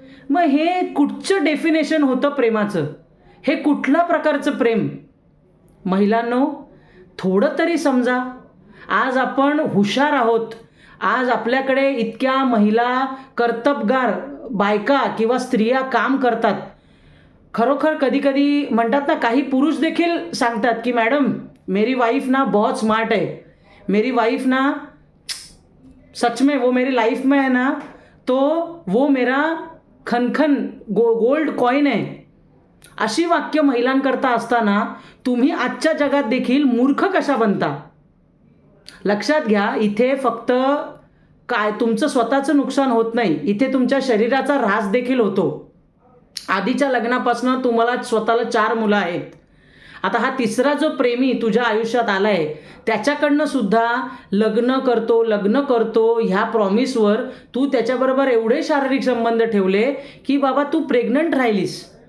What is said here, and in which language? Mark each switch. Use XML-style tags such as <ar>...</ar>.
<mr>मग हे कुठचं डेफिनेशन होतं प्रेमाचं? हे कुठल्या प्रकारचं प्रेम? महिलांनो, थोडं तरी समजा. आज आपण हुशार आहोत. आज आपल्याकडे इतक्या महिला कर्तबगार बायका किंवा स्त्रिया काम करतात. खरोखर कधी म्हणतात ना, काही पुरुष देखील सांगतात की</mr> <hi>मॅडम मेरी वाइफ ना बहुत स्मार्ट है, मेरी वाइफ ना सच में वो मेरी लाइफ में है ना, तो वो मेरा खनखन गोल्ड कॉइन है.</hi> <mr>अशी वाक्य महिलांकरता असताना तुम्ही आजच्या जगात देखील मूर्ख कशा बनता? लक्षात घ्या, इथे फक्त काय तुमचं स्वतःचं नुकसान होत नाही, इथे तुमच्या शरीराचा ऱ्हास देखील होतो. आधीच्या लग्नापासून तुम्हाला स्वतःला 4 मुलं आहेत. आता हा तिसरा जो प्रेमी तुझ्या आयुष्यात आलाय त्याच्याकडनं सुद्धा लग्न करतो ह्या प्रॉमिसवर तू त्याच्याबरोबर एवढे शारीरिक संबंध ठेवले की बाबा तू प्रेग्नंट राहिलीस.</mr>